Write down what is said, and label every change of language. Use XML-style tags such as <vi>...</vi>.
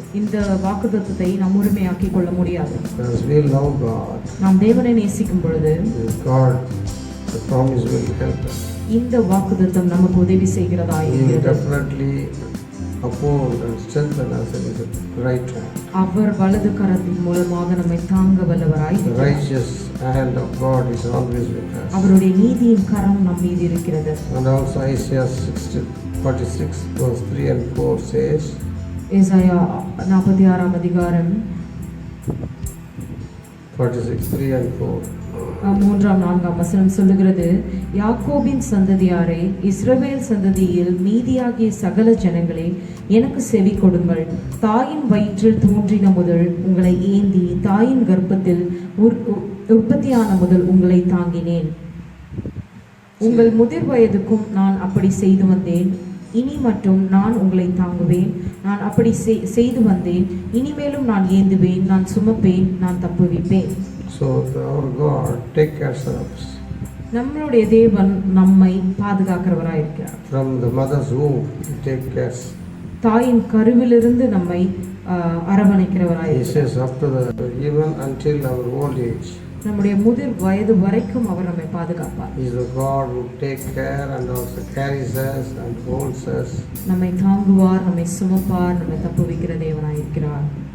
<ta>இந்த வாக்குத்தத்தத்தை நாம் உரிமையாக்கிக் கொள்ள முடியாது.</ta> <en>Because we love God,</en> <ta>நாம் தேவனை நேசிக்கும் பொழுது</ta> <en>God, the promise will help us.</en> <ta>இந்த வாக்குத்தத்தம் நமக்கு உதவி செய்கிறதா</ta> <en>He will</en> <ta>இருக்கிறது.</ta> <en>definitely uphold and strengthen us in His right hand.</en> <ta>அவர் வலது கரத்தின் மூலமாக நம்மை தாங்க வல்லவராய்</ta> <en>The</en> <ta>இருக்கிறார்.</ta> <en>righteous hand of God is always with us.</en> <ta>அவருடைய நீதியின் கரம் நம் மீது இருக்கிறது.</ta> <en>And also Isaiah 46 verse 3 and 4 says,</en> <ta>ஏசாயா 46ஆம் அதிகாரம்</ta> <en>46, 3 and 4.</en> <ta>3ஆம் 4ஆம் வசனம் சொல்லுகிறது, யாக்கோபின் சந்ததியாரே, இஸ்ரவேல் சந்ததியில் மீதியாகிய சகல ஜனங்களே, எனக்கு செவி கொடுங்கள். தாயின் வயிற்றில் தோன்றின முதல் உங்களை ஏந்தி, தாயின் கர்ப்பத்தில் உற்பத்தியான முதல் உங்களை தாங்கினேன். உங்கள் முதிர் வயதுக்கும் நான் அப்படி செய்து வந்தேன். இனி மட்டும் நான் உங்களை தாங்குவேன். நான் அப்படி செய்து வந்தேன். இனிமேலும் நான் ஏந்துவேன். நான் சுமப்பேன். நான் தப்புவிப்பேன்.</ta> <en>So our God take care of us.</en> <ta>நம்மளுடைய தேவன் நம்மை பாதுகாக்கிறவராய் இருக்கிறார்.</ta> <en>From the mother's womb, He take care.</en> <ta>தாயின் கருவிலிருந்து நம்மை அரவணைக்கிறவராய்</ta> <en>He</en> <ta>இருக்கிறார்.</ta> <en>says up to even until our old age.</en> <ta>நம்முடைய முதிர் வயது வரைக்கும் அவர் நம்மை பாதுகாப்பார்.</ta> <en>He is the God who take care and also carries us and holds us.</en> <ta>நம்மை தாங்குவார், நம்மை சுமப்பார், நம்மை தப்புவிக்கிற தேவனாய் இருக்கிறார்.</ta>